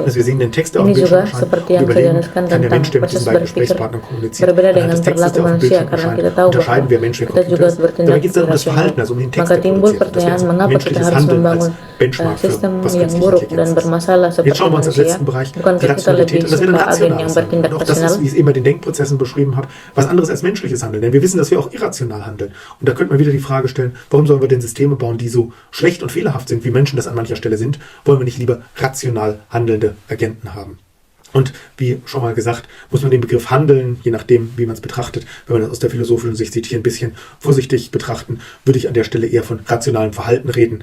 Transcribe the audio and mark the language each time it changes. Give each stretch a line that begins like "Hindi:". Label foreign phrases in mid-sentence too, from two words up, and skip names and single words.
Indonesian: Ini juga seperti yang saya jelaskan tentang proses berpikir berbeda dengan perilaku manusia karena kita tahu bahwa kita juga bertindak irasional. Maka timbul pertanyaan mengapa kita harus membangun sistem yang buruk dan bermasalah seperti manusia. Bukankah kita lebih suka agen yang bertindak rasional?
German: Wie ich es eben bei den Denkprozessen beschrieben habe, was anderes als menschliches Handeln. Denn wir wissen, dass wir auch irrational handeln. Und da könnte man wieder die Frage stellen, warum sollen wir denn Systeme bauen, die so schlecht und fehlerhaft sind, wie Menschen das an mancher Stelle sind? Wollen wir nicht lieber rational handelnde Agenten haben? Und wie schon mal gesagt, muss man den Begriff Handeln, je nachdem, wie man es betrachtet, wenn man das aus der philosophischen Sicht sieht, hier ein bisschen vorsichtig betrachten, würde ich an der Stelle eher von rationalem Verhalten reden.